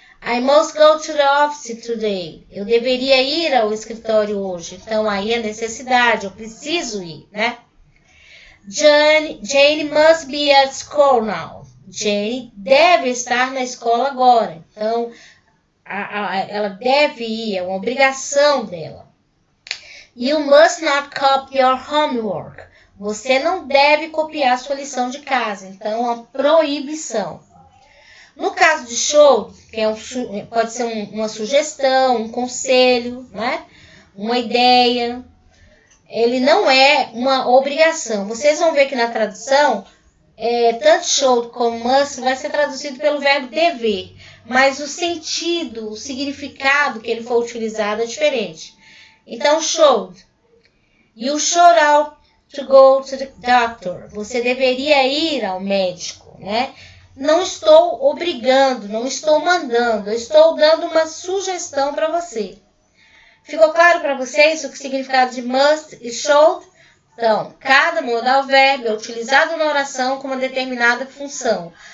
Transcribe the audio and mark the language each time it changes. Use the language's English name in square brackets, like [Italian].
[English] I must go to the office today. [Portuguese] Eu deveria ir ao escritório hoje. Então, aí é necessidade, eu preciso ir, né? [English] Jane must be at school now. [Portuguese] Jane deve estar na escola agora. Então, ela deve ir, é uma obrigação dela. [English] You must not copy your homework. [Portuguese] Você não deve copiar sua lição de casa. Então, é uma proibição. No caso de should, que pode ser uma sugestão, um conselho, né? Uma ideia, ele não é uma obrigação. Vocês vão ver que na tradução, tanto should como must vai ser traduzido pelo verbo dever, mas o sentido, o significado que ele for utilizado é diferente. Então, should. [English] You should out to go to the doctor. [Portuguese] Você deveria ir ao médico, né? Não estou obrigando, não estou mandando, eu estou dando uma sugestão para você. Ficou claro para vocês o significado de must e should? Então, cada modal verbo é utilizado na oração com uma determinada função.